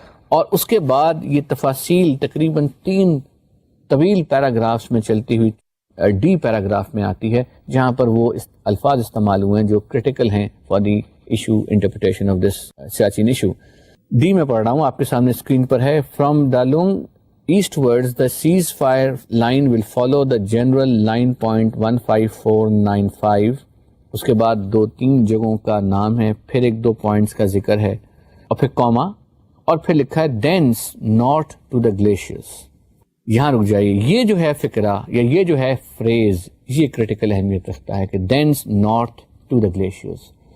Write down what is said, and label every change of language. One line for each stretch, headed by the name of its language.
Urdu: اور اس کے بعد یہ تفاصیل تقریباً 3 طویل پیراگرافس میں چلتی ہوئی ڈی پیراگراف میں آتی ہے جہاں پر وہ الفاظ استعمال ہوئے ہیں جو کرٹیکل ہیں
English: For the issue interpretation of this Siachen issue.
Urdu: D میں پڑھ رہا ہوں, آپ کے سامنے اسکرین پر ہے.
English: From Dalunang eastwards the ceasefire line will follow the general line point 15495.
Urdu: اس کے بعد 2-3 جگہوں کا نام ہے, پھر 1-2 پوائنٹس کا ذکر ہے, اور پھر کاما, اور پھر لکھا ہے
English: thence north to the glaciers.
Urdu: یہاں رک جائیے. یہ جو ہے فقرہ یا یہ جو ہے فریز یہ کرٹیکل اہمیت رکھتا ہے کہ
English: thence north to the glaciers.